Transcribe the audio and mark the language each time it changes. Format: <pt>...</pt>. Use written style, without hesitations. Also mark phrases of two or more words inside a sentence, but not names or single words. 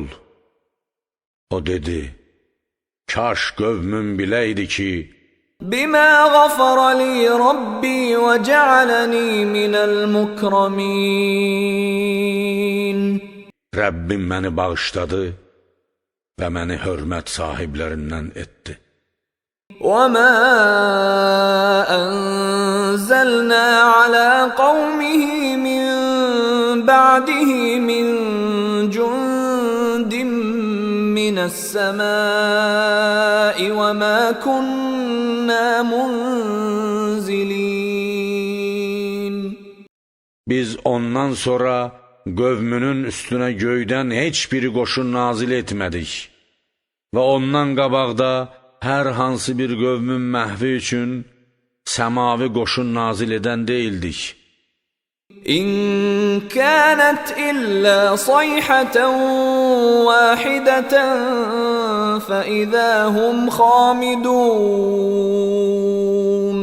<az>O dedi, kaş qövmüm biləydi ki,</az> <ar>بما غفر لي ربي وجعلني من المكرمين.</ar> <az>Rəbbim məni bağışladı və məni hörmət sahiblərindən etdi.</az> <ar>وَمَا أَنزَلْنَا عَلَى قَوْمِهِ مِنْ بَعْدِهِ مِنْ جُنْدٍ مِنَ السَّمَاءِ وَمَا كُنَّا مُنْزِلِينَ.</ar> <az>Biz ondan sonra qövmünün üstünə göydən heç bir qoşun nazil etmədik və ondan qabaqda hər hansı bir qövmün məhvi üçün səmavi qoşun nazil edən deyildik.</az> <ar>إن كانت إلا صيحة واحدة فإذا هم خامدون.</ar>